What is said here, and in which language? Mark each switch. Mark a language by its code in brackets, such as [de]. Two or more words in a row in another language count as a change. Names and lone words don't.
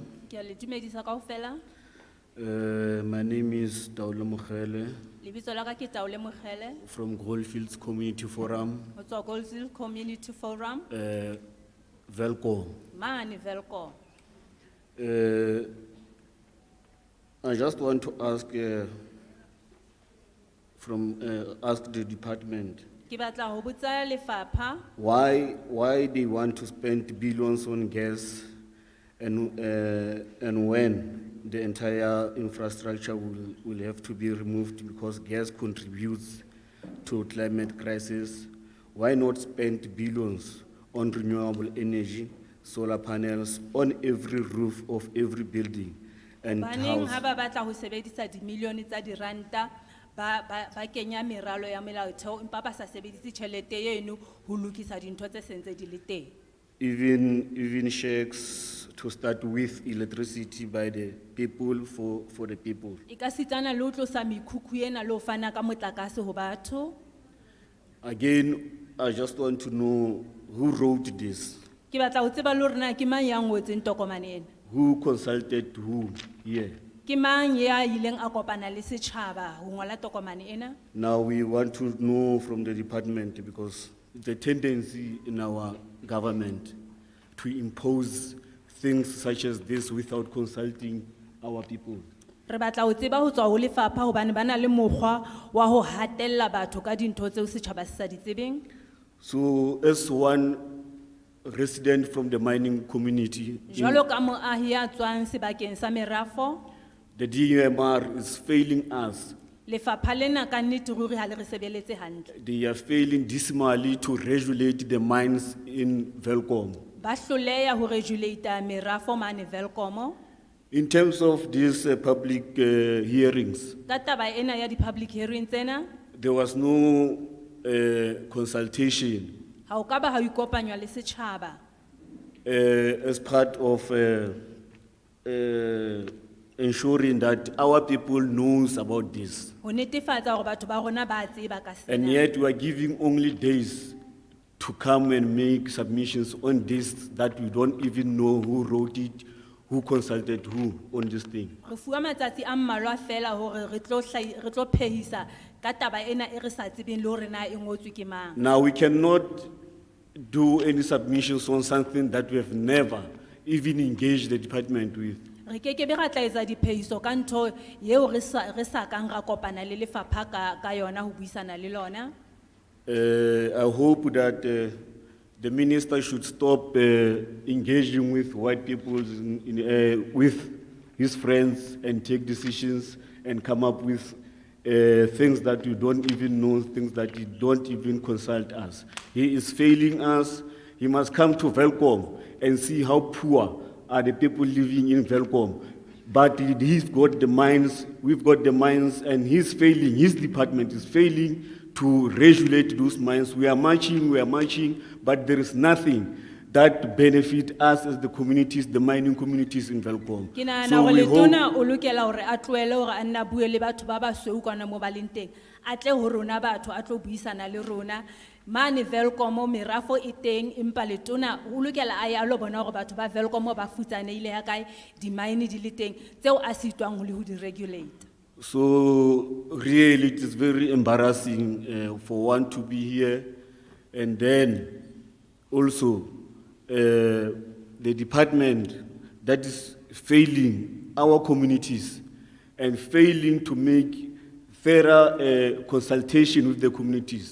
[st] Ke a le dumedisa kaofela. [en] My name is Taolo Mokhele [st] Lebitso la ka ke Taole Mogele, [en] from Goldfields Community Forum, [st] ho tswa Goldfield Community Forum, Velco. mane Velkom. [en] I just want to ask ask the department [st] Ke batla ho botsa lefapha [en] why they want to spend billions on gas and when the entire infrastructure will have to be removed because gas contributes to climate crisis. Why not spend billions on renewable energy, solar panels on every roof of every building and [st] Baneng [en] house? [st] ha ba batla ho sebedisa di-million tsa diranta ba kenya meralo ya melaotheo empa ba sa sebedise tjhelete eno ho lokisa dintho tse sentse di le teng. [en] Even sheikhs to start with electricity by the people for the people. [st] E ka sitana le ho tlosa mekhukhu ena le ho fana ka motlakase ho batho. [en] Again, I just want to know who wrote this, [st] Ke batla ho tseba le hore na ke mang ya ngotseng tokomane ena. [en] who consulted who here. [st] Ke mang ya ileng a kopana le setjhaba ho ngola tokomane ena. [en] Now we want to know from the department because the tendency in our government to impose things such as this without consulting our people. [st] Re batla ho tseba ho tswa ho lefapha hobane bana le mokgwa wa ho hatella batho ka dintho tseo setjhaba se sa di tsebeng. [en] So as one resident from the mining community, [st] Jwalo ka moahi ya tswang sebakeng sa merafo, [en] the DUMR is failing us. [st] lefapha lena ka nnete ruri ha le re sebeletse hantle. [en] They are failing dismally to regulate the mines in Velkom. [st] Ba hloleha ho regulate merafo mane Velkom. [en] In terms of these public hearings, [st] Ka taba ena ya di- [en] public hearings [st] tsena, [en] there was no consultation [st] ha o ka ba ha o ikopanywa le setjhaba. [en] as part of ensuring that our people knows about this. [st] Ho netefatsa hore batho ba rona ba tseba ka [en] And [st] sena. [en] yet we are giving only days to come and make submissions on this that we don't even know who wrote it, who consulted who on this thing. [st] Re fuwa matsatsi a mmalwa fela hore re tlo phehisa ka taba ena e re sa tsebeng le hore na e ngotswe ke mang. [en] Now we cannot do any submissions on something that we have never even engaged the department with. [st] Re ke be ra tla etsa diphehiso ka ntho yeo re sa kang ra kopana le lefapha ka yona ho buisana le lona. [en] I hope that the minister should stop engaging with white people with his friends and take decisions and come up with things that you don't even know, things that you don't even consult us. He is failing us. He must come to Velkom and see how poor are the people living in Velkom. But he's got the mines, we've got the mines, and he's failing, his department is failing to regulate those mines. We are marching, but there is nothing that benefit us as the communities, the mining communities in Velkom. [st] Ke nahana [en] So [st] hore [en] we [st] letona [en] hope, [st] o lokela hore a tlohele hore a nna bue le batho ba basweu kwana moo ba leng teng. A tle ho rona batho a tlo buisana le rona. Mane Velkom merafo e teng empa letona o lokela a ya lo bona hore batho ba Velkom ba futsanehile ha kae di-mine di le teng tseo a sitwang ho le ho di regulate. [en] so really it is very embarrassing for one to be here and then also the department that is failing our communities and failing to make thorough consultation with the communities.